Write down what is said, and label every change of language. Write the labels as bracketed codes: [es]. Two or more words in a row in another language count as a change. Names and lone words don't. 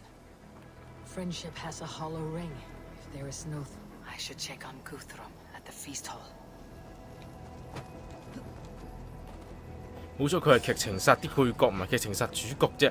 [en] Friendship has a hollow ring. If there is no... I should check on Guthrum at the feast hall. [yue] 冇錯，佢係劇情殺啲配角，唔係劇情殺主角啫。